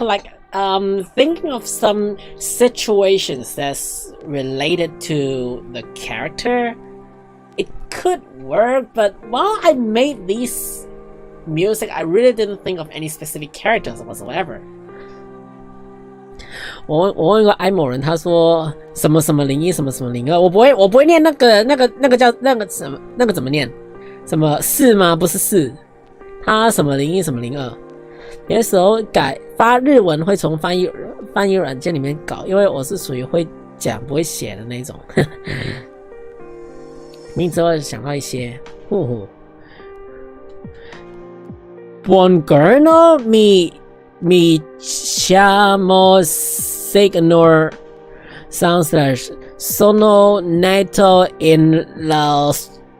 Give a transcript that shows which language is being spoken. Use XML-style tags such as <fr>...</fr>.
<en>Like thinking of some situations that's related to the character. It could work, but while I made these music, I really didn't think of any specific characters whatsoever.</en> <zh>我问过艾某人，他说什么什么01什么什么02，我不会念那个叫那个什么那个怎么念？什么4吗？不是4，他什么01什么02。有的时候发日文会从翻译软件里面搞，因为我是属于会讲不会写的那种。名字我想到一些，</zh> <it>Buongiorno mi mi chiamo Signor Soundslash. Sono nato in l'Australia.</it>